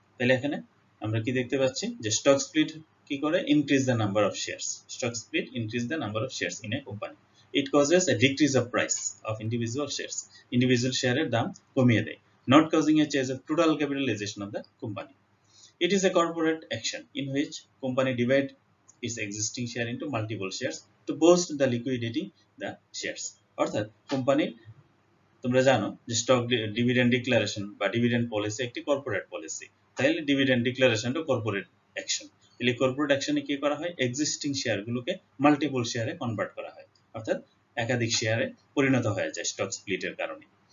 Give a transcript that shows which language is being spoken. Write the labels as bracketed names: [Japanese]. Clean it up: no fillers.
[Bangla] তাহলে এখানে আমরা কি দেখতে পাচ্ছি যে স্টক স্প্লিট কি করে, [English] Increase the number of shares. Stock split increase the number of shares in a company. It causes a decrease of price of individual shares. [Bangla] Individual শেয়ারের দাম কমিয়ে দেয়। [English] Not causing a change of total capitalization of the company. It is a corporate action in which company divide its existing share into multiple shares to boost the liquidity the shares. [Bangla] অর্থাৎ company, তোমরা জানো যে stock dividend declaration বা dividend policy একটি corporate policy. তাহলে dividend ডিক্লারেশনটা corporate action. তাহলে corporate অ্যাকশনে কি করা হয়, এক্সিস্টিং শেয়ারগুলোকে মাল্টিপল শেয়ারে কনভার্ট করা হয়, অর্থাৎ একাধিক শেয়ারে পরিণত হয়ে যায় স্টক স্প্লিটের কারণে।